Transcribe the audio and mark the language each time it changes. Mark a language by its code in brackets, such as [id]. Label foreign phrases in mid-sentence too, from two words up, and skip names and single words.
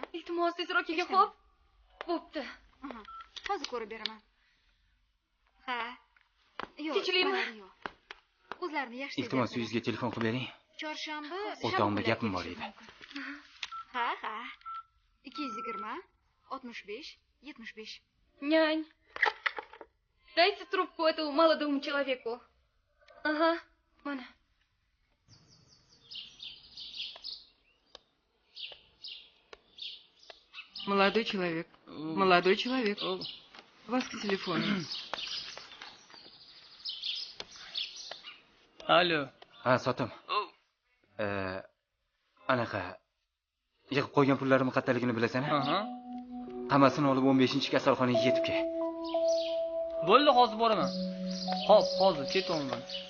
[uz] Iltimos tezroq kelgin, xo'p? Bo'pti. Hozir ko'rib beraman. Ha. Yo'q. Tinchlikmi? O'zlarini yaxshi. Iltimos uyingizga telefon qilib bering. Chorshanba. O'rtog'imda gapim bor edi. Ha. 220 65 75. [ru] Нянь, дайте трубку этому молодому человеку. [uz] Ага, mana. [ru] Молодой человек. Молодой человек. Вас к телефону. [uz] Alo. Ha, sotim. Anaqa yig'ib qo'ygan pullarimni qattaligini bilasan-a? Hammasini olib 15-chi kasalxonaga yetib kel. Bo'ldi, hozir boraman. Xo'p, hozir ketaman.